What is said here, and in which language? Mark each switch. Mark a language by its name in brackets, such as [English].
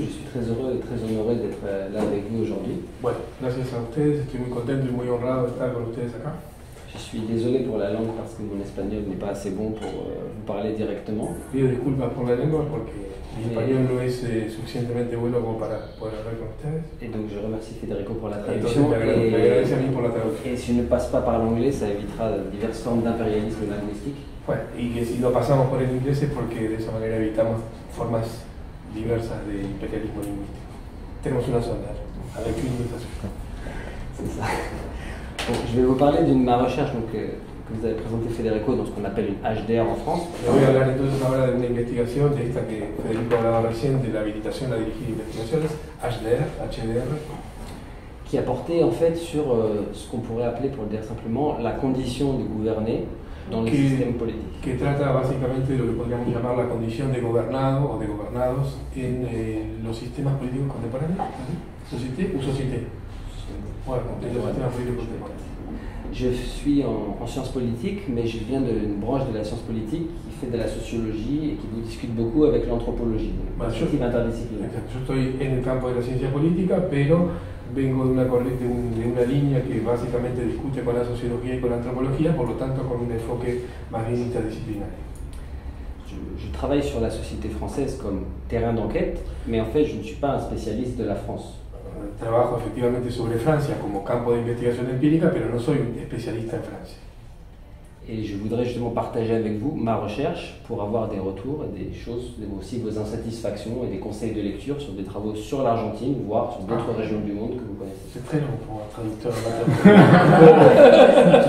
[French] Je suis très heureux et très honoré d'être là avec vous aujourd'hui. [Spanish] Bueno, gracias a ustedes, estoy muy contento y muy honrado de estar con ustedes acá. [French] Je suis désolé pour la langue parce que mon espagnol n'est pas assez bon pour vous parler directement. [Spanish] Pido disculpas por la lengua porque mi español no es suficientemente bueno como para poder hablar con ustedes. [French] Et donc je remercie Federico pour la [Spanish] Entonces [French] traduction. [Spanish] me agradece a mí por la traducción. [French] Et si je ne passe pas par l'anglais, ça évitera diverses formes d'impérialisme linguistique. [Spanish] Bueno, y que si no pasamos por el inglés es porque de esa manera evitamos formas diversas de imperialismo lingüístico. Tenemos una sola, [French] avec une mutation. C'est ça. Bon, je vais vous parler de ma recherche donc, que vous avez présentée Federico dans ce qu'on appelle une HDR en France. [Spanish] Le voy a hablar entonces ahora de una investigación, de esta que Federico hablaba recién, de la habilitación a dirigir investigaciones, HDR, [French] Qui a porté en fait sur ce qu'on pourrait appeler, pour le dire simplement, la condition de gouverner dans le système politique. [Spanish] Que trata básicamente de lo que podríamos llamar la condición de gobernado o de gobernados en los sistemas políticos contemporáneos, [French] ¿Société ou société? [Spanish] Bueno, en los sistemas políticos contemporáneos. [French] Je suis en sciences politiques, mais je viens d'une branche de la science politique qui fait de la sociologie et qui discute beaucoup avec l'anthropologie, [Spanish] Bueno, [French] une équipe interdisciplinaire. [Spanish] yo estoy en el campo de la ciencia política, pero vengo de una corriente, de una línea que básicamente discute con la sociología y con la antropología, por lo tanto con un enfoque más bien interdisciplinario. [French] Je travaille sur la société française comme terrain d'enquête, mais en fait je ne suis pas un spécialiste de la France. [Spanish] Trabajo efectivamente sobre Francia como campo de investigación empírica, pero no soy un especialista en Francia. [French] Et je voudrais justement partager avec vous ma recherche pour avoir des retours et des choses, aussi vos insatisfactions et des conseils de lecture sur des travaux sur l'Argentine, voire sur d'autres régions du monde que vous connaissez. C'est très long pour un traducteur amateur.